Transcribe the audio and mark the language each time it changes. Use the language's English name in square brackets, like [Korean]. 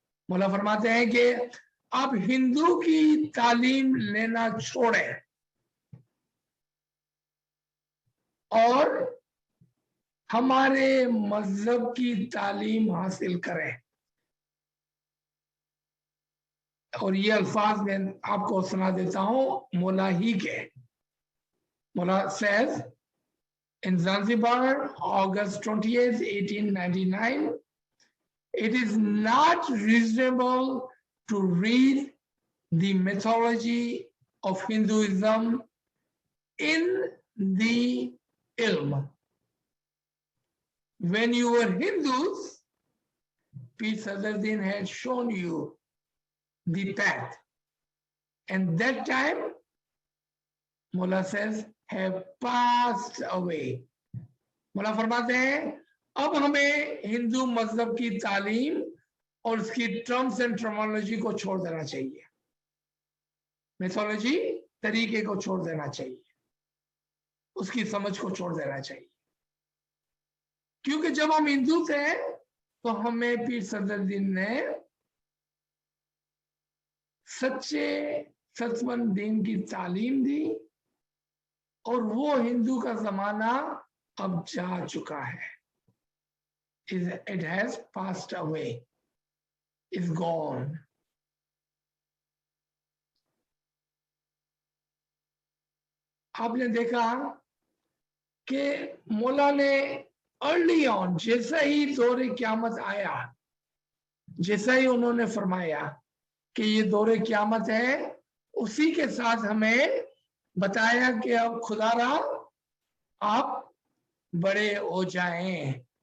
[Hindi] मौला फरमाते हैं कि आप हिंदू की तालीम लेना छोड़ें और हमारे मजहब की तालीम हासिल करें। और ये अल्फाज मैं आपको सुना देता हूं मौला ही के। [English] मौला says in Zanzibar, August 28, 1899, it is not reasonable to read the mythology of Hinduism in the Ilm. When you were Hindus, Peace Sadruddin had shown you the path, and that time, Mullah says, have passed away. [Hindi] Mullah फरमाते हैं अब हमें हिंदू मजहब की तालीम और उसकी terms and terminology को छोड़ देना चाहिए, मेथोलॉजी तरीके को छोड़ देना चाहिए, उसकी समझ को छोड़ देना चाहिए। क्योंकि जब हम हिंदू थे तो हमें पीर सदरुद्दीन ने सच्चे सचमंद दीन की तालीम दी और वो हिंदू का जमाना अब जा चुका है। [English] It has passed away, is gone. [Hindi] आपने देखा कि मौला ने अर्ली ऑन, जैसा ही दौरे क़यामत आया, जैसा ही उन्होंने फरमाया कि ये दौरे क़यामत है, उसी के साथ हमें बताया कि अब खुदारा आप बड़े हो जाएं,